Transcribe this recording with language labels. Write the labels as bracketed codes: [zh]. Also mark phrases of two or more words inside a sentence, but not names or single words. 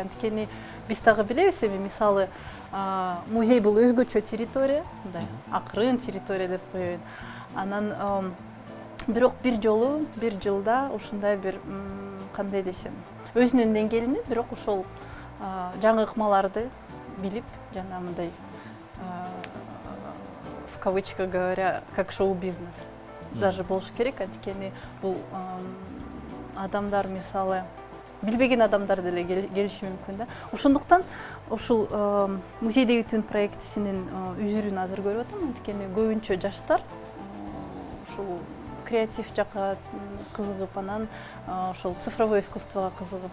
[ky] Анткени биз дагы билебиз, эми мисалы музей бул өзгөчө территория, мындай акырын территория деп коеюн. Анан бирок бир жылда ушундай бир кандай десем, өзүнүн деңгээлинде, бирок ошол жаңы ыкмаларды билип, жана мындай [ru] в кавычках говоря, как шоу-бизнес даже [ky] болуш керек. Анткени бул адамдар мисалы билбеген адамдар деле келиши мүмкүн да. Ошондуктан ушул музейдеги түн проектисинин үзүрүн азыр көрүп атам. Анткени көбүнчө жаштар ушул креатив жакка кызыгып, анан ошол цифровой искусствого кызыгып.